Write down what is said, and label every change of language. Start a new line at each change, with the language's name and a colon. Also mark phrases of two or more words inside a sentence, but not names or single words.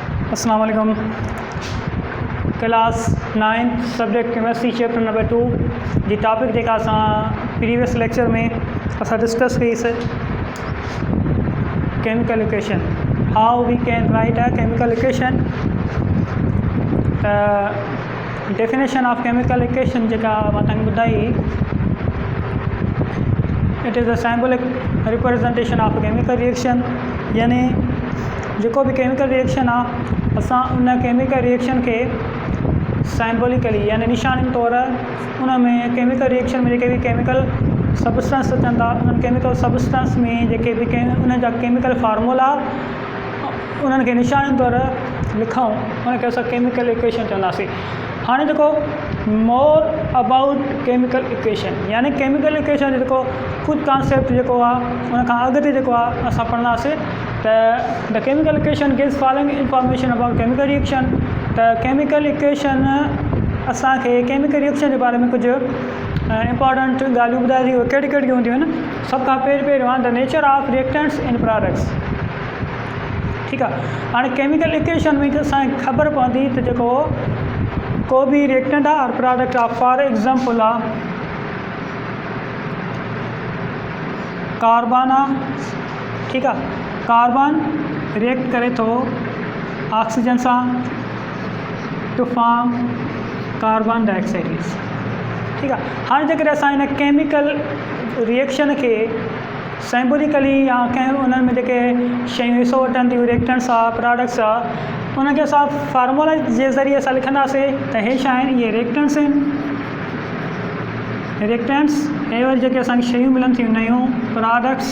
Arabic: السلام علیکم.
English: class 9 subject chemistry chapter number 2
Sindhi: जी टॉपिक जेका असां
English: previous lecture
Sindhi: में असां डिस्कस कईसीं
English: chemical equation, how we can write a chemical equation. definition of chemical equation
Sindhi: जेका मां तव्हांखे ॿुधाई,
English: It is a symbolic representation of chemical
Sindhi: रिएक्शन, यानी जेको भी
English: chemical reaction
Sindhi: आहे असां उन
English: chemical reaction
Sindhi: के सिंबॉलिकली यानी निशानी तौर उन में
English: chemical reaction
Sindhi: में जेके भी
English: chemical substance
Sindhi: अचनि था उन्हनि
English: chemical substance
Sindhi: में जेके भी उन जा
English: chemical formula
Sindhi: उन्हनि खे निशानी तौर लिखूं, उनखे असां
English: chemical equation
Sindhi: चवंदासीं। हाणे जेको
English: more about chemical equation,
Sindhi: यानी
English: chemical equation
Sindhi: जेको ख़ुदि कॉन्सेप्ट जेको आहे उन खां अॻिते जेको आहे असां पढ़ंदासीं त
English: the chemical equation gives following information about chemical reaction.
Sindhi: त
English: chemical equation
Sindhi: असांखे
English: chemical reaction
Sindhi: जे बारे में कुझु इंपॉर्टेंट ॻाल्हियूं ॿुधाए थी, उहे कहिड़ी कहिड़ियूं हूंदियूं आहिनि। सभ खां पहिरियों आहे
English: the nature of reactants in products.
Sindhi: ठीकु आहे, हाणे
English: chemical equation
Sindhi: में असांखे ख़बर पवंदी त जेको को भी रिएक्टेंट आहे और प्रोडक्ट आहे।
English: for example
Sindhi: आहे कार्बन आहे, ठीकु आहे, कार्बन रिएक्ट करे थो ऑक्सीजन सां
English: to form carbon dioxide gas.
Sindhi: ठीकु आहे, हाणे जेकॾहिं असां हिन
English: chemical reaction
Sindhi: खे सिंबॉलिकली या कंहिं उन्हनि में जेके शयूं हिसो वठनि थियूं रिएक्टेंट्स आहे प्रोडक्ट्स आहे उनखे असां फार्मूला जे ज़रिए असां लिखंदासीं त हे छा आहिनि, इहे रिएक्टेंट्स आहिनि। रिएक्टेंट्स हे वरी जेके असांखे शयूं मिलनि थियूं नयूं प्रोडक्ट्स।